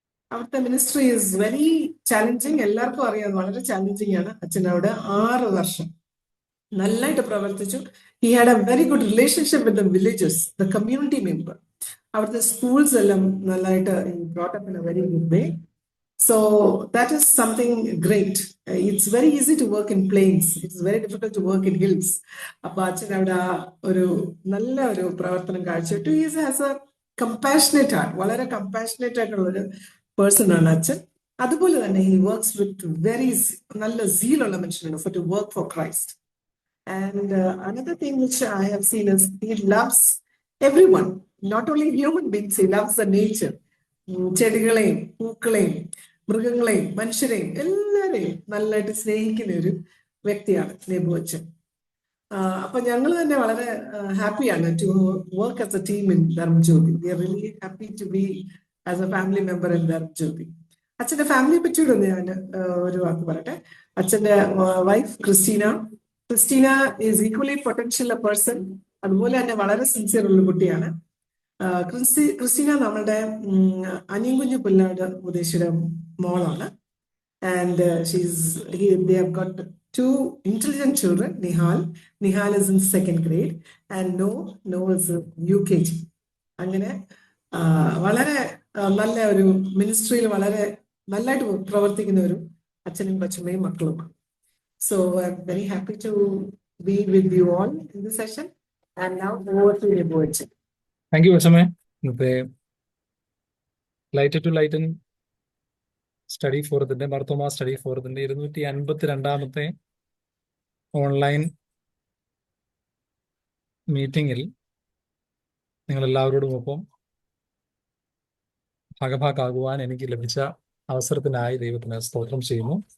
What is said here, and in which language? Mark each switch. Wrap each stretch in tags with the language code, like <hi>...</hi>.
<ml>അവിടുത്തെ</ml> <en>ministry is very challenging,</en> <ml>എല്ലാവർക്കും അറിയാം, വളരെ ചാലഞ്ചിങ് ആണ്. അച്ഛൻ അവിടെ 6 വർഷം നന്നായിട്ട് പ്രവർത്തിച്ചു.</ml> <en>He had a very good relationship with the villages, the community member.</en> <ml>അവിടുത്തെ സ്കൂൾസ് എല്ലാം നന്നായിട്ട്</ml> <en>Brought up in a very good way. So that is something great. It's very easy to work in plains. It's very difficult to work in hills.</en> <ml>അപ്പൊ അച്ഛൻ അവിടെ ഒരു നല്ല ഒരു പ്രവർത്തനം കാഴ്ചയിട്ടു.</ml> <en>He has a compassionate heart.</en> <ml>വളരെ compassionate ആയിട്ടുള്ള ഒരു പേഴ്സൺ ആണ് അച്ഛൻ. അതുപോലെ തന്നെ</ml> <en>he works with very</en> <ml>നല്ല zeal-ഉള്ള മനുഷ്യനാണ്</ml> <en>for to work for Christ. And another thing which I have seen is he loves everyone, not only human beings. He loves the nature.</en> <ml>ചെടികളെയും പൂക്കളെയും മൃഗങ്ങളെയും മനുഷ്യരെയും എല്ലാവരെയും നല്ലതായിട്ട് സ്നേഹിക്കുന്ന ഒരു വ്യക്തിയാണ് നെബുവച്ചൻ. അപ്പൊ ഞങ്ങൾ തന്നെ വളരെ ഹാപ്പിയാണ്</ml> <en>To work as a team in Dharmajyothi. We are really happy to be as a family member in Dharmajyothi.</en> <ml>അച്ഛന്റെ ഫാമിലിയെ പറ്റിയിട്ട് ഞാൻ ഒരു വാക്ക് പറയട്ടെ. അച്ഛന്റെ wife Christina</ml> <en>Is equally potential a person.</en> <ml>അതുപോലെ തന്നെ വളരെ സിൻസിയർ ഉള്ള കുട്ടിയാണ്. ക്രിസ്റ്റീന നമ്മളുടെ അനിയൻകുഞ്ഞു പുല്ലാട് മുദേശിയുടെ മോളാണ്.</ml> <en>And they have got 2 intelligent children. Nihal is in 2nd grade and Noah is UKG.</en> <ml>അങ്ങനെ വളരെ നല്ല ഒരു മിനിസ്ട്രിയിൽ വളരെ നല്ലതായിട്ട് പ്രവർത്തിക്കുന്ന ഒരു അച്ഛനും കൊച്ചമ്മയും മക്കളുമാണ്.</ml> <en>So I'm very happy to be with you all in this session. And now over to നെബുവച്ചൻ. Thank you അച്ഛമ്മേ.</en> <ml>ഇന്നത്തെ ലൈറ്റ് ടു ലൈറ്റൻ സ്റ്റഡി ഫോറത്തിന്റെ മാർത്തോമ സ്റ്റഡി ഫോറത്തിന്റെ 252ാമത്തെ ഓൺലൈൻ മീറ്റിംഗിൽ നിങ്ങളെല്ലാവരോടും ഒപ്പം ഭാഗഭാക്കാകുവാൻ എനിക്ക് ലഭിച്ച അവസരത്തിനായി ദൈവത്തിന് സ്തോത്രം ചെയ്യുന്നു.</ml>